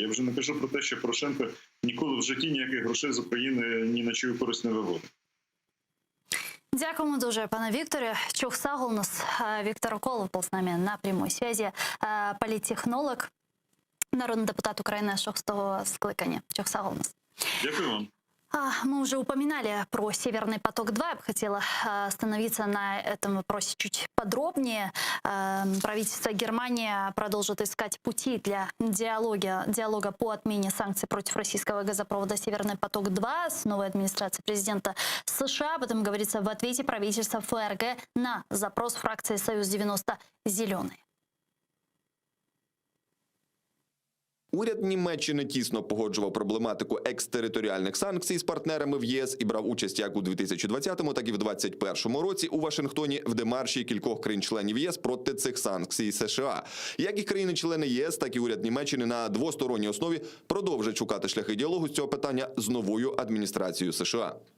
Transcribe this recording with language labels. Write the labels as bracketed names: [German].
[Ukrainian] Я вже не кажу про те, що Порошенко ніколи в житті ніяких грошей з України ні на чию користь не виводив. Дякуємо дуже, пане Вікторе. Чухсагл у нас Віктор Околов був з нами на прямій зв'язі. Політтехнолог, народний депутат України 6-го скликання. Чухсагл у нас. Дякую вам. [Russian] Мы уже упоминали про «Северный поток-2». Я бы хотела остановиться на этом вопросе чуть подробнее. Правительство Германии продолжит искать пути для диалога по отмене санкций против российского газопровода «Северный поток-2» с новой администрацией президента США. Об этом говорится в ответе правительства ФРГ на запрос фракции «Союз-90 Зеленые». [Ukrainian] Уряд Німеччини тісно погоджував проблематику екстериторіальних санкцій з партнерами в ЄС і брав участь як у 2020-му, так і в 2021 році у Вашингтоні в демарші кількох країн-членів ЄС проти цих санкцій США. Як і країни-члени ЄС, так і уряд Німеччини на двосторонній основі продовжать шукати шляхи діалогу з цього питання з новою адміністрацією США.